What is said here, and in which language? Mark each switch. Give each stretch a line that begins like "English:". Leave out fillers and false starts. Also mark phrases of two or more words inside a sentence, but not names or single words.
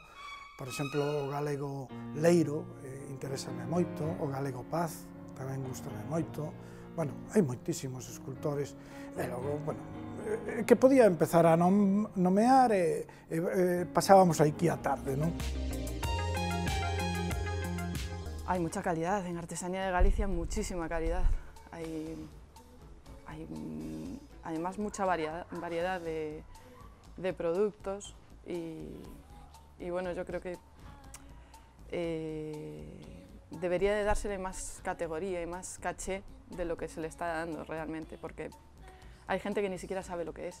Galician: Por exemplo, o galego Leiro, interésame moito, o galego Paz, tamén gustame moito. Bueno, hai moitísimos escultores, e logo, bueno, que podía empezar a nomear e pasábamos aquí a tarde, non?
Spanish: Hay mucha calidad, en Artesanía de Galicia muchísima calidad. Hay además mucha variedad de productos y bueno, yo creo que debería de dársele más categoría y más caché de lo que se le está dando realmente, porque hay gente que ni siquiera sabe lo que es.